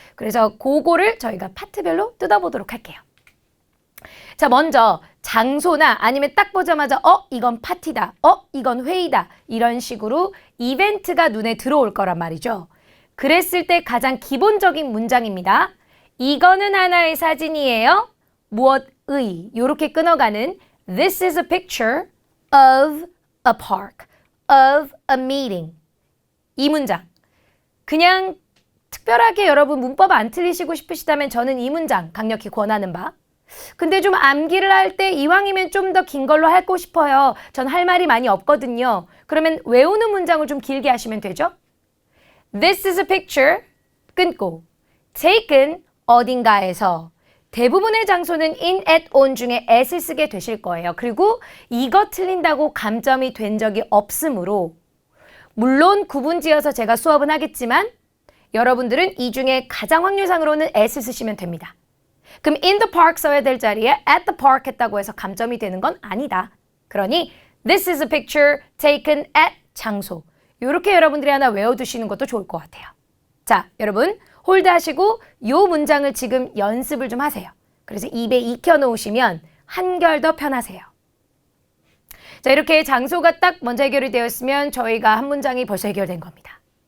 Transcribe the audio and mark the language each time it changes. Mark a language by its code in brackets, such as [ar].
[ko] 그래서 그거를 저희가 파트별로 뜯어보도록 할게요. 자, 먼저 장소나 아니면 딱 보자마자 이건 파티다, 이건 회의다 이런 식으로 이벤트가 눈에 들어올 거란 말이죠. 그랬을 때 가장 기본적인 문장입니다. 이거는 하나의 사진이에요. 무엇의 이렇게 끊어가는 [en] This is a picture of a park, of a meeting. [ko] 이 문장. 그냥 특별하게 여러분 문법 안 틀리시고 싶으시다면 저는 이 문장 강력히 권하는 바. 근데 좀 암기를 할 때 이왕이면 좀 더 긴 걸로 하고 싶어요. 전 할 말이 많이 없거든요. 그러면 외우는 문장을 좀 길게 하시면 되죠. [en] This is a picture, [ko] 끊고 taken 어딘가에서 대부분의 장소는 in, at, on 중에 at을 쓰게 되실 거예요. 그리고 이거 틀린다고 감점이 된 적이 없으므로 물론 구분지어서 제가 수업은 하겠지만 여러분들은 이 중에 가장 확률상으로는 at을 쓰시면 됩니다. 그럼 [en] in the park [ko] 써야 될 자리에 [en] at the park [ko] 했다고 해서 감점이 되는 건 아니다. 그러니 [en] this is a picture taken at 장소. [ko] 이렇게 여러분들이 하나 외워두시는 것도 좋을 것 같아요. 자, 여러분 홀드하시고 이 문장을 지금 연습을 좀 하세요. 그래서 입에 익혀놓으시면 한결 더 편하세요. 자, 이렇게 장소가 딱 먼저 해결이 되었으면 저희가 한 문장이 벌써 해결된 겁니다.